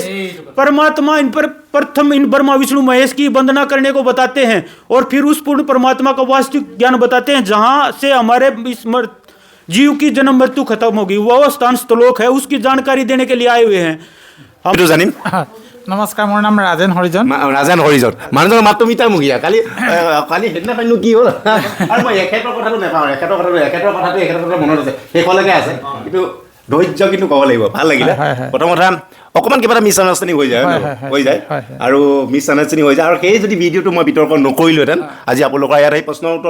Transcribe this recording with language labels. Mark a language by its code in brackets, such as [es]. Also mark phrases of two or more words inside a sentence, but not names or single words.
[hi] परमात्मा इन पर प्रथम इन ब्रह्मा विष्णु महेश की वंदना करने को बताते हैं और फिर उस पूर्ण परमात्मा का वास्तविक ज्ञान बताते हैं, जहां से हमारे इस जीव की जन्म मृत्यु खत्म होगी, वो स्थान स्तलोक है, उसकी जानकारी देने के लिए आए हुए हैं। हम तो जानिम। [as] নমস্কাৰ, মোৰ নাম ৰাজেন হৰিজন। ৰাজেন হৰিজন, মানুহজনৰ মাতটো মিতামুখীয়া। কালি সেইদিনাখনো কি হ'ল, আৰু মই এখেতৰ কথাটো নাপাওঁ, এখেতৰ কথাটো মনত আছে, শেষলৈকে আছে, কিন্তু ধৈৰ্য কিন্তু ক'ব লাগিব। ভাল লাগিলে। প্ৰথম কথা অকণমান কিবা এটা [en] mis understanding [as] হৈ যায়, আৰু [en] mis understanding [as] হৈ যায়, আৰু সেই যদি ভিডিঅ'টো মই বিতৰ্ক নকৰিলোহেঁতেন, আজি আপোনালোকৰ ইয়াত সেই প্ৰশ্নৰ উত্তৰ